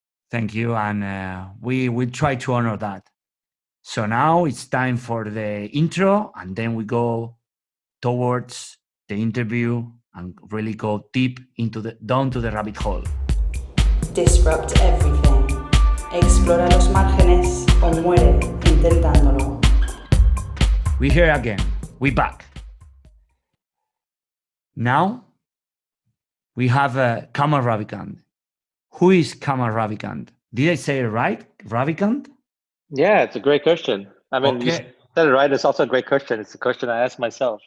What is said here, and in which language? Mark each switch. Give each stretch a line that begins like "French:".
English: Thank you, and we will try to honor that. So now it's time for the intro, and then we go towards the interview and really go deep down to the rabbit hole. Disrupt everything.
Spanish: Explora los márgenes o muere intentándolo.
English: We're here again. We're back. Now we have Camel Ravikant. Who is Camel Ravikant? Did I say it right? Ravikant? Yeah, it's a great question. I mean, Okay. You said it right. It's also a great question. It's a question I ask myself.